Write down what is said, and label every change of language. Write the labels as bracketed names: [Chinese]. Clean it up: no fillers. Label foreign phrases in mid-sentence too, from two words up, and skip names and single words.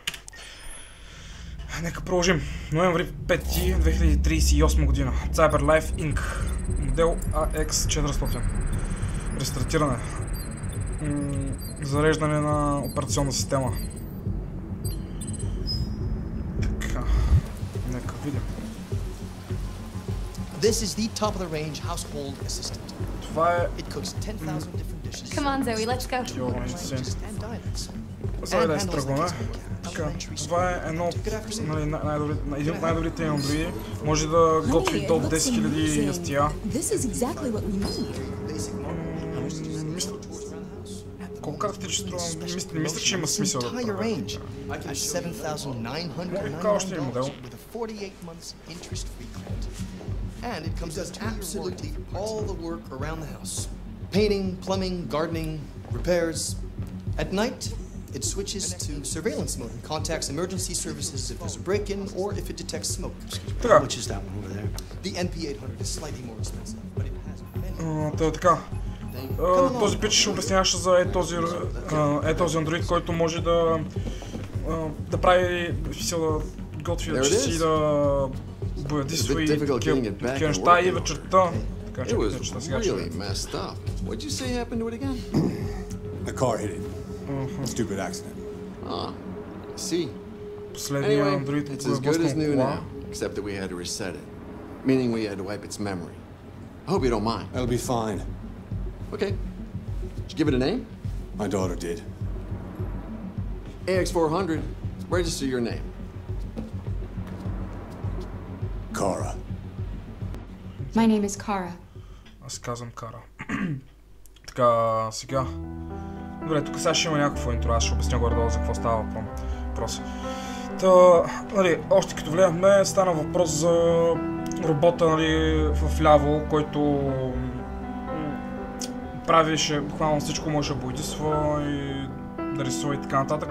[Bulgarian] Нека продължим. Ноември 5, 2038 година. CyberLife Inc. Модел AX400. Рестартиране. Зареждане на операционна система. Така. Нека видим. [English] This is the top of the range household assistant. [Bulgarian] Това е... [English] It cooks 10,000 different dishes. Come on, Zoe, let's go. And dialects. [Bulgarian] За да изтръгваме. Така, това е едно от най-добрите андроиди. Може да готви до 10 000 ястия. Колко карате, че струва? Не мисля, че има смисъл да правя. Така още един модел. [English] And it comes with absolutely all the work around the house. Painting, plumbing, gardening, repairs. At night, it switches to surveillance mode and contacts emergency services if there's a break-in or if it detects smoke. Which is that one over there? The NP800 is slightly more expensive, but it has many... [Bulgarian] Така. Този пич ще обясняваше за този андроид, който може да прави готви ръчици, да боядисва и такива неща и вечерта. Така че вечерта сега ще видим. [English] The car hit it. Stupid accident. See. [Bulgarian] Последния андроид [English] It's as good as new now, except that we had to reset it, meaning we had to wipe its memory. I hope you don't mind. That'll be fine. Okay. Did you give it a name? My daughter did. AX400. Register your name. Kara. My name is Kara. [Bulgarian] Аз казвам Кара. Така, сега... Добре, тук сега ще има някакво интро, аз ще обясня горе-долу за какво става въпрос. Та, нали, още като влезахме, стана въпрос за робота, нали, в ляво, който правеше буквално всичко, може да боядисва и да рисува и така нататък.